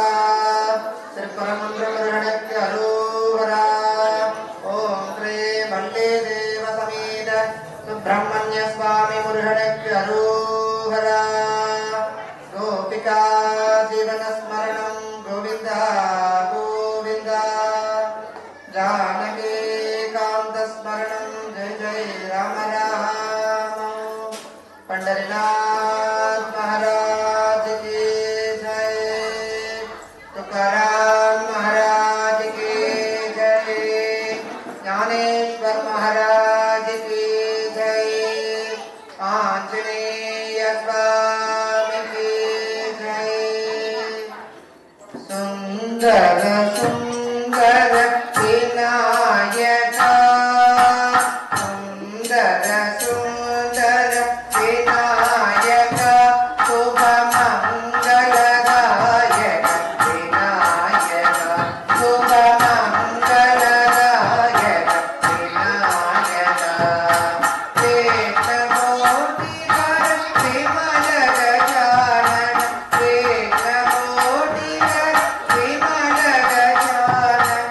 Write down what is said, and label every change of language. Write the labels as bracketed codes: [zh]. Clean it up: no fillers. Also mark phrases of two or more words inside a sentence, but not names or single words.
[ta] திருப்பரங்குன்ற முருகனுக்கு அரோகரா. ஓம் ஸ்ரீ வள்ளி தேவ சமேத சுப்பிரமணிய சுவாமி முருகனுக்கு அரோகரா. [sa] गोपिका जीवन स्मरणं गोविन्दा गोविन्दा. जानकी कांत स्मरणं जय जय राम राम. [hi] पंढरीनाथ महाराज की जय. तुकाराम महाराज की जय. ज्ञानेश्वर महाराज की जय. आंजनेय स्वामी की जय. [sa] सुंदर सुंदर विनायका. सुंदर सुंदर विनायका. शुभ मंगलदायक विनायका. शुभ मंगलदायक विनायका. कृष्णमूर्तिधर विमल गजानन. कृष्णमूर्तिधर विमल गजानन.